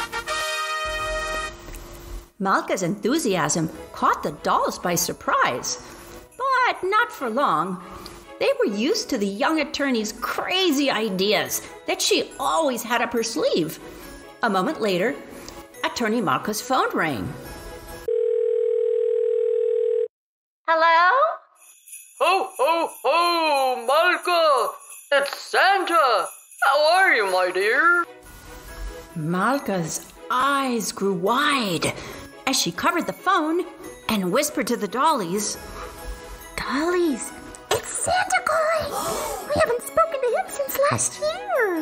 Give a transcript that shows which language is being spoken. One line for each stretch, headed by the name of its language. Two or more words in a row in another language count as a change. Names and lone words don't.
English: Malkah's enthusiasm caught the dolls by surprise, but not for long. They were used to the young attorney's crazy ideas that she always had up her sleeve. A moment later, Attorney Malkah's phone rang. Hello? Ho, ho, ho, Malkah! It's Santa! How are you, my dear? Malkah's eyes grew wide as she covered the phone and whispered to the Dollies, Dollies, it's Santa calling. We haven't spoken to him since last year.